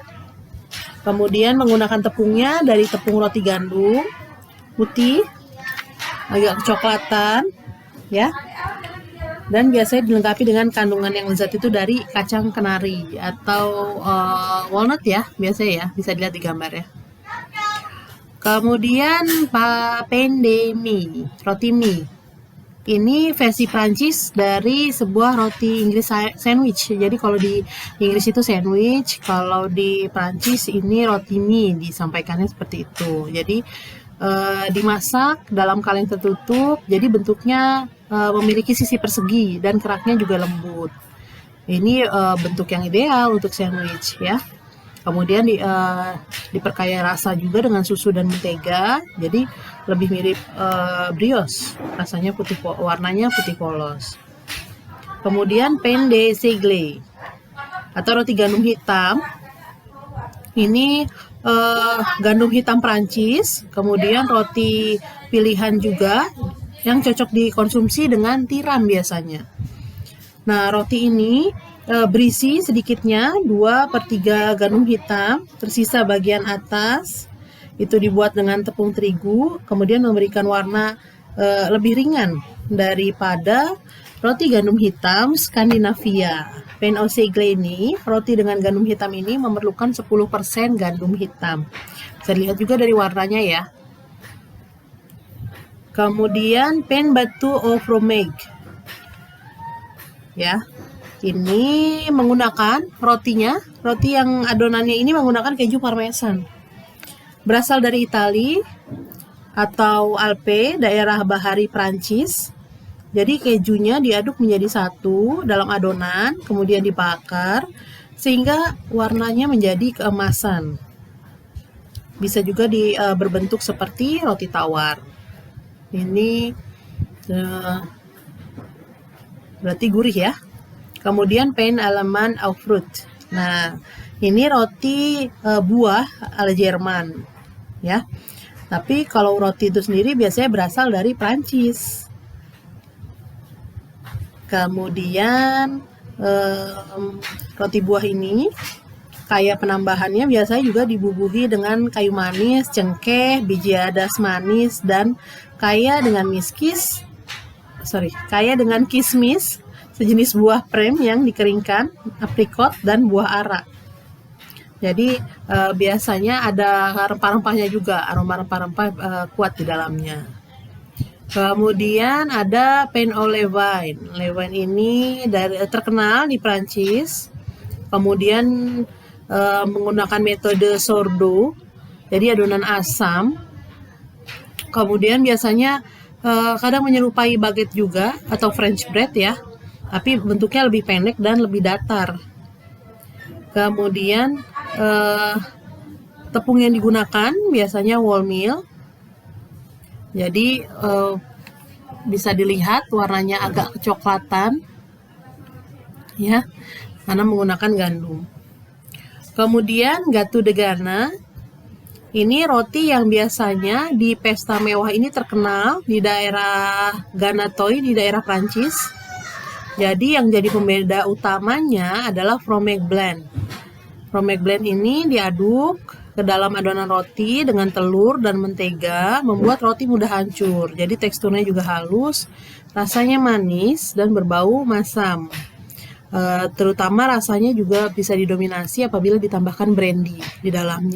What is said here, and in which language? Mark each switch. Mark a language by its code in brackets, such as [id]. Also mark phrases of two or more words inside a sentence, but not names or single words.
[id] Kemudian menggunakan tepungnya dari tepung roti gandum putih, agak kecoklatan, ya. Dan biasanya dilengkapi dengan kandungan yang lezat itu dari kacang kenari atau walnut ya, biasanya ya, bisa dilihat di gambar ya. Kemudian [fr] pain de mie, [id] roti mie. Ini versi Prancis dari sebuah roti Inggris sandwich. Jadi kalau di Inggris itu sandwich, kalau di Prancis ini roti mie, disampaikannya seperti itu. Jadi dimasak dalam kaleng tertutup, jadi bentuknya memiliki sisi persegi dan keraknya juga lembut. Ini bentuk yang ideal untuk sandwich ya. Kemudian diperkaya rasa juga dengan susu dan mentega, jadi lebih mirip brioche. Rasanya warnanya putih polos. Kemudian [fr] pain de seigle [id] atau roti gandum hitam. Ini gandum hitam Prancis, kemudian roti pilihan juga yang cocok dikonsumsi dengan tiram biasanya. Nah, roti ini berisi sedikitnya 2/3 gandum hitam, tersisa bagian atas itu dibuat dengan tepung terigu, kemudian memberikan warna lebih ringan daripada roti gandum hitam Skandinavia. [fr] Pain au seigle [id] ini, roti dengan gandum hitam ini memerlukan 10% gandum hitam. Bisa dilihat juga dari warnanya ya. Kemudian [fr] pain battu au fromage. [id] Ya. Ini menggunakan roti yang adonannya ini menggunakan keju parmesan. Berasal dari Italia atau Alpe, daerah bahari Prancis. Jadi kejunya diaduk menjadi satu dalam adonan, kemudian dibakar sehingga warnanya menjadi keemasan. Bisa juga berbentuk seperti roti tawar. Ini berarti gurih ya. Kemudian [fr] pain allemand au fruit. [id] Nah, ini roti buah ala Jerman, ya. Tapi kalau roti itu sendiri biasanya berasal dari Prancis. Kemudian roti buah ini kaya penambahannya biasanya juga dibubuhi dengan kayu manis, cengkeh, biji adas manis, dan kaya dengan kismis, sejenis buah prem yang dikeringkan, aprikot, dan buah ara. Jadi biasanya ada rempah-rempahnya juga, aroma rempah-rempah kuat di dalamnya. Kemudian ada [fr] pain au levain. [id] Levain ini terkenal di Prancis. Kemudian menggunakan metode sourdough, jadi adonan asam. Kemudian biasanya kadang menyerupai baguette juga atau [en] French bread [id] ya, tapi bentuknya lebih pendek dan lebih datar. Kemudian tepung yang digunakan biasanya wholemeal. Jadi bisa dilihat warnanya agak kecoklatan ya, karena menggunakan gandum. Kemudian [fr] gâteau de Ghana. [id] Ini roti yang biasanya di pesta mewah ini terkenal di daerah Ganatoy, di daerah Prancis. Jadi yang jadi pembeda utamanya adalah [fr] fromage blanc. Fromage blanc [id] ini diaduk ke dalam adonan roti dengan telur dan mentega, membuat roti mudah hancur. Jadi teksturnya juga halus, rasanya manis dan berbau masam. Terutama rasanya juga bisa didominasi apabila ditambahkan brandy di dalamnya.